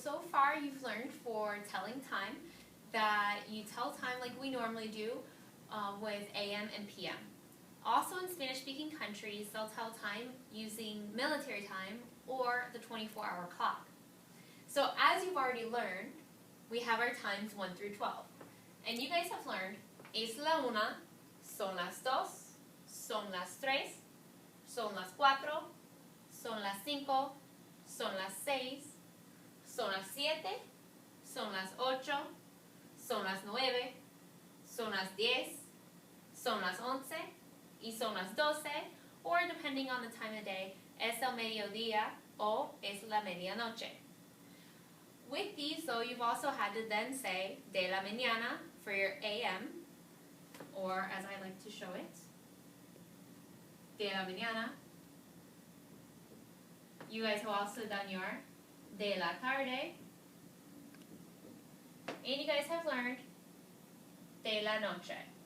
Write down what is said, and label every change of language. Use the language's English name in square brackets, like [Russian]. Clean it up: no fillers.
[English] far you've learned for telling time that you tell time like we normally do with AM and PM. Also in Spanish-speaking countries, they'll tell time using military time or the 24-hour clock. So as you've already learned, we have our times 1 through 12. And you guys have learned, [Spanish] es la una, son las dos, son las tres, son las cuatro, son las cinco, son las seis, son las siete, son las ocho, son las nueve, son las 10, son las 11, y son las 12, [English] or depending on the time of day, [Spanish] es el mediodía o es la medianoche. [English] With these, though, you've also had to then say [Spanish] de la mañana [English] for your AM, or as I like to show it, de la mañana. You guys have also done your [Spanish] de la tarde, [English] and you guys have learned [Spanish] de la noche.